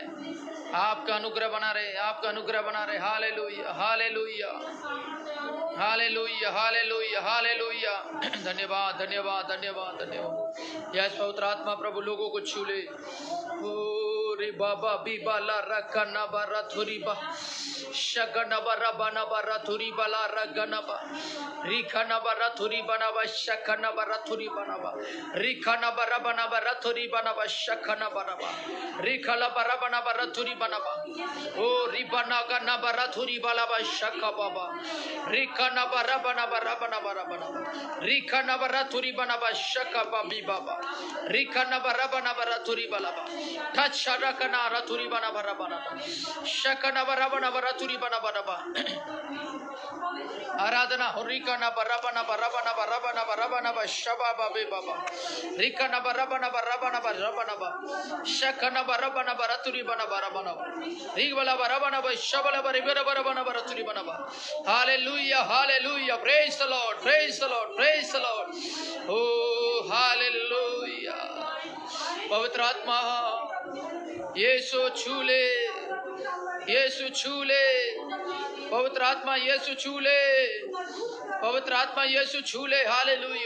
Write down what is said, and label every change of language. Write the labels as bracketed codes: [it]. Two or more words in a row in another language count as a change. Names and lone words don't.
[hi] आपका अनुग्रह बना रहे, आपका अनुग्रह बना रहे. हालेलुया हालेलुया हालेलुया हालेलुया हालेलुया. धन्यवाद धन्यवाद धन्यवाद धन्यवाद. यस पवित्र आत्मा प्रभु लोगों को छू ले. रे बाबा बीबाला रखना बरा थुरी बा शगना बरा बना बरा थुरी बला रगना बा रिखना बरा थुरी बना बा शखना बरा थुरी बना बा रिखना बरा बना बरा थुरी बना बा शखना बरा बा रिखला बरा बना बरा थुरी बना बा. ओ रिबना गना बरा थुरी बला बा शखा बाबा रिखना बरा बना बरा बना बरा बना रिखना बरा थुरी बना बा शखा बाबी बाबा रिखना बरा बना बरा थुरी बला बा ठछरा कना रथुरी बना बरा बना शखना बरा बना बरा थुरी बना बना बा. आराधना हो रिकना बराबना बराबना बराबना बराबना बा शबा बाबे बाबा रिकना बराबना बराबना बराबना बा शखना बराबना बरातुरी बना बराबना रिगबला बराबना बा शबला बराबना बराबना बरातुरी बना बा. हालेलुया हालेलुया. [en] Praise the Lord, Praise the Lord, Praise the Lord. [hi] ओ हालेलुया. पवित्र आत्मा यीशु छूले, यीशु छूले. पवित्र आत्मा यीशु छूले, पवित्र आत्मा यीशु छूले. हालेलुया.